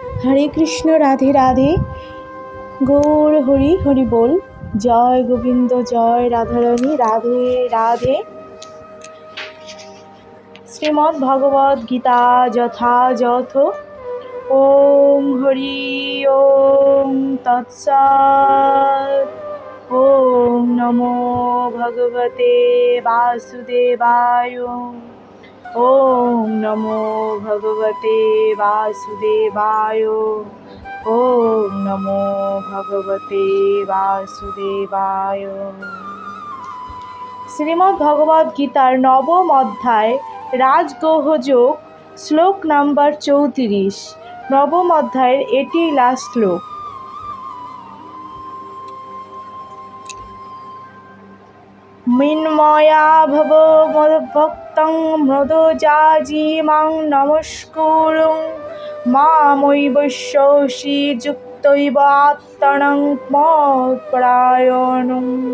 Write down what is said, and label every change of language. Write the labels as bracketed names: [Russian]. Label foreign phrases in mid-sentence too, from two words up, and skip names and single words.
[Bangla] হরে কৃষ্ণ, রাধে রাধে, গৌর হরি হরি বল। জয় গোবিন্দ, জয় রাধারানী, রাধে রাধে। শ্রীমদ্ ভগবদ গীতা যথাযথ। [Sanskrit] ওম হরি ওম তৎসৎ। ওম নমো ভগবতে বাসুদেবায়। ওম নমো ভগবতে বাসুদেবায়। ওম নমো ভগবতে বাসুদেবায়। [Bangla] শ্রীমদ্ ভগবদ গীতার নবম অধ্যায় রাজগোহযোগ, শ্লোক নাম্বার 34। নবম অধ্যায়ের এটি লাস্ট শ্লোক। [Sanskrit] মিন্ময়া ভব মদ্ভক্তং মৃদুজাজিমাং নমস্কুরুং মামৈবশ্যসি যুক্তৈব আত্মনং মৎপরায়ণং।